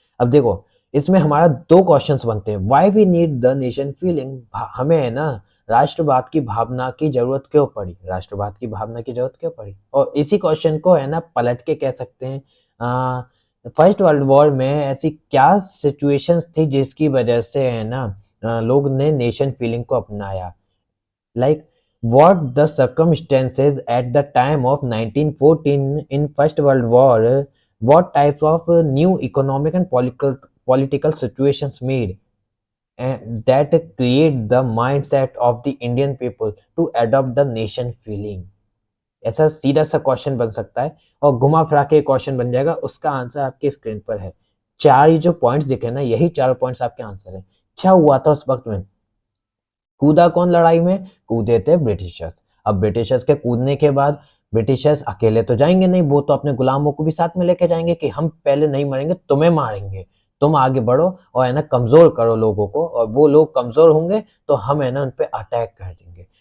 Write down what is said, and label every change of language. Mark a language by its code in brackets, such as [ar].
[hi] अब देखो, इसमें हमारा दो क्वेश्चंस बनते हैं। [en] why we need the nation feeling, [hi] हमें है ना राष्ट्रवाद की भावना की जरूरत क्यों पड़ी, राष्ट्रवाद की भावना की जरूरत क्यों पड़ी। और इसी क्वेश्चन को है ना पलट के कह सकते हैं फर्स्ट वर्ल्ड वॉर में ऐसी क्या सिचुएशंस थी जिसकी वजह से है ना लोग ने नेशन फीलिंग को अपनाया। [en] Like what the circumstances at the time of 1914 in First World War, what types of new economic and political situations made and that create the mindset of the Indian people to adopt the nation feeling। [hi] ऐसा सीधा सा question बन सकता है और घुमा फिरा के क्वेश्चन बन जाएगा, उसका आंसर आपके स्क्रीन पर है। चार ये जो पॉइंट्स दिख रहे हैं ना, यही चार पॉइंट्स आपके आंसर है। क्या हुआ था उस वक्त में? कूदा कौन लड़ाई में? कूदे थे ब्रिटिशर्स। अब ब्रिटिशर्स के कूदने के बाद ब्रिटिशर्स अकेले तो जाएंगे नहीं, वो तो अपने गुलामों को भी साथ में लेके जाएंगे कि हम पहले नहीं मरेंगे, तुम्हें मारेंगे, तुम आगे बढ़ो और है ना कमजोर करो लोगों को, और वो लोग कमजोर होंगे तो हम है ना उन पे अटैक कर देंगे।